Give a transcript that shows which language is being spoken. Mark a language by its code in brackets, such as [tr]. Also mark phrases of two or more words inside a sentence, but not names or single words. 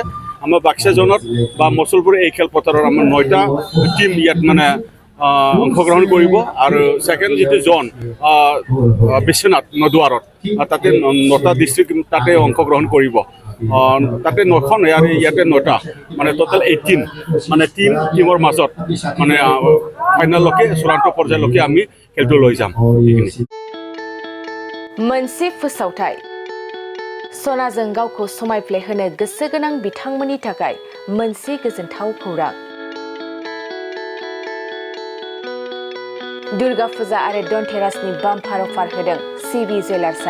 [as] আমাৰ বাক্সা জনত বা মছলপুৰ এই খেলপথাৰত আমাৰ 9টা টিম ইয়াত মানে অংশগ্ৰহণ কৰিব আৰু ছেকেণ্ড যিটো জন বিশ্বনাথ নদুৱাৰত তাতে 9টা ডিষ্ট্ৰিক্ট তাতে অংশগ্ৰহণ কৰিব। তাতে 9খন ইয়াতে 9টা মানে টোটেল 18 মানে টিমৰ মাজত মানে ফাইনেললৈকে চূড়ান্ত পৰ্যায়লৈকে আমি খেলটো লৈ যাম। [brx] मोनसे फोसावथाय सनाजों गावखौ समायफ्लेहोनो गोसो गोनां बिथांमोननि थाखाय मोनसे गोजोनथाव खौरां। दुर्गा फुजा आरो धनतेरासनि [en] bumper offer [brx] होदों सिबि जुवेलार्सआ।